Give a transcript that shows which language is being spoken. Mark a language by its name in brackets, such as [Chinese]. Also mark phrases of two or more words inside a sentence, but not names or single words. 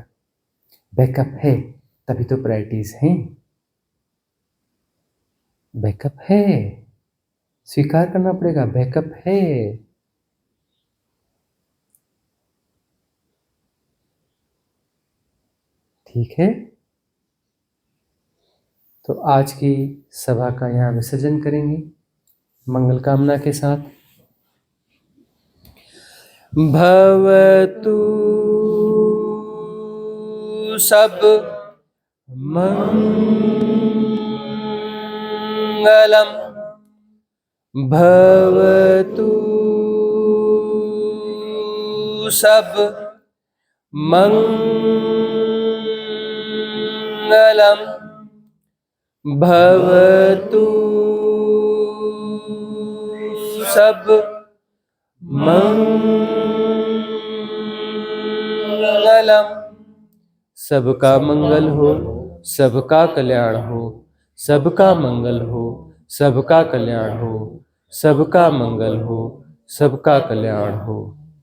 [Hindi] बैकअप है तभी तो प्रायोरिटीज हैं, बैकअप है, स्वीकार करना पड़ेगा, बैकअप है। ठीक है, तो आज की सभा का यहाँ विसर्जन करेंगे मंगल कामना के साथ। [Pali] भवतु सब मंगलम, भवतु सब मंगलम, भवतु सब मंगलम। [Hindi] सबका मंगल हो, सबका कल्याण हो, सबका मंगल हो, सबका कल्याण हो, सबका मंगल हो, सबका कल्याण हो।